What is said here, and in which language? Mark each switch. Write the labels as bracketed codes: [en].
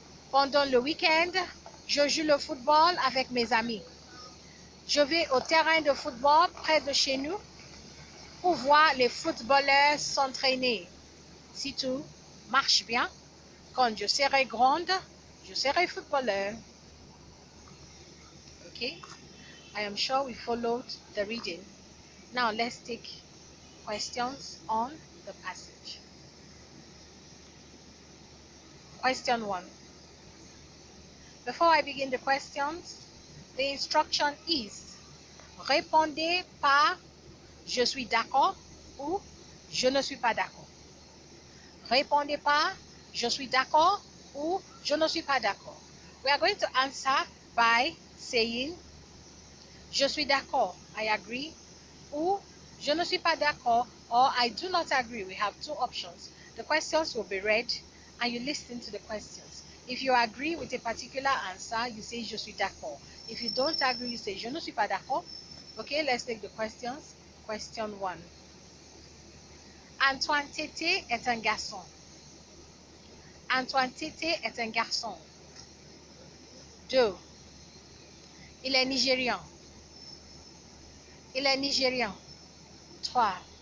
[fr] Pendant le week-end, je joue le football avec mes amis. Je vais au terrain de football près de chez nous pour voir les footballeurs s'entraîner. Si tout marche bien, quand je serai grande, je serai footballeur. [en] Okay, I am sure we followed the reading. Now let's take questions on the passage. Question 1. Before I begin the questions, the instruction is [fr] répondez par je suis d'accord ou je ne suis pas d'accord. Répondez par je suis d'accord ou je ne suis pas d'accord. [en] We are going to answer by saying [fr] je suis d'accord, [en] I agree, [fr] ou je ne suis pas d'accord, [en] or I do not agree. We have two options. The questions will be read and you listen to the questions. If you agree with a particular answer, you say [fr] je suis d'accord. [en] If you don't agree, you say [fr] je ne suis pas d'accord. [en] Okay, let's take the questions. Question 1. [fr] Antoine Tété est un garçon. Antoine Tété est un garçon. 2. Il est nigérian. Il est nigérian. 3.